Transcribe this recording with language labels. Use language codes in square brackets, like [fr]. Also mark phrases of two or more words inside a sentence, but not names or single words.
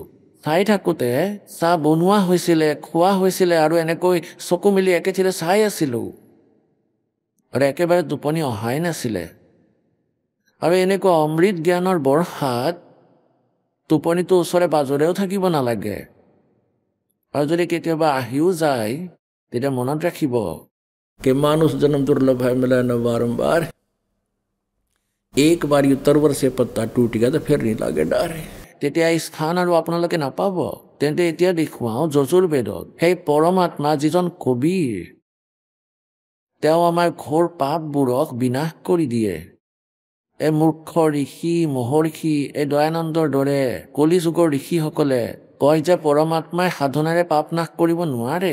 [as] চাই থাকোঁতে চাহ বনোৱা হৈছিলে, খোৱা হৈছিলে, আৰু এনেকৈ চকু মেলি একেথিৰে চাই আছিলোঁ। আৰু একেবাৰে টোপনি অহাই নাছিলে। আৰু এনেকুৱা অমৃত জ্ঞানৰ বৰ্ষাত টোপনিটো ওচৰে পাজৰেও থাকিব নালাগে। আৰু যদি কেতিয়াবা আহিও যায়, তেতিয়া মনত ৰাখিব [hi] कि मानुष जन्म दुर्लभ है, मिला न बारंबार, एक बार तरवर से पत्ता टूट गया तो फिर नहीं लागे डर। [as] তেতিয়া এই স্থান আৰু আপোনালোকে নাপাব। তেন্তে এতিয়া দেখুৱাওঁ যজুৰ্বেদত সেই পৰমাত্মা যিজন কবিৰ, তেওঁ আমাৰ ঘোৰ পাপবোৰক বিনাশ কৰি দিয়ে। এই মূৰ্খ ঋষি মহৰ্ষি, এই দয়ানন্দৰ দৰে কলিযুগৰ ঋষিসকলে কয় যে পৰমাত্মাই সাধনাৰে পাপ নাশ কৰিব নোৱাৰে।